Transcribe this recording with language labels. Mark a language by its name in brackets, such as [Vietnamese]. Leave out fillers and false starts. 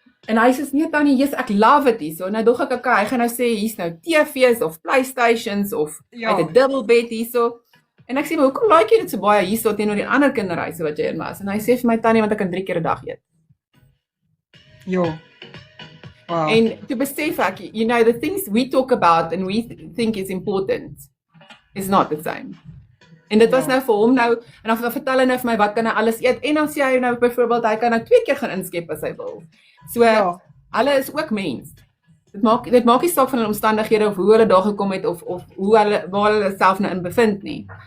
[Afrikaans] En hy sê nee tannie, yes, ek love it hierso. Nou dog ek okay, hy gaan nou sê hier's nou TV's of PlayStations of Ja. uit 'n double bed hierso. En ek sê maar hoekom like jy dit so baie hierso teenoor die ander kinderhuise wat jy in was? En hy sê vir my tannie want ek kan 3 keer 'n dag eet. Ja. Wow. En to besef ek, [English] the things we talk about and we think is important is not the same. [Afrikaans] En dit was Ja. nou vir hom nou, en dan vertel hy nou vir my wat kan hy alles eet, en dan sê hy nou byvoorbeeld, hy kan nou 2 keer gaan inskep as hy wil. So, Ja. hulle is ook mens. Dit maak nie saak van hulle omstandighede of hoe hulle daar gekom het of waar hulle self nou in bevind nie.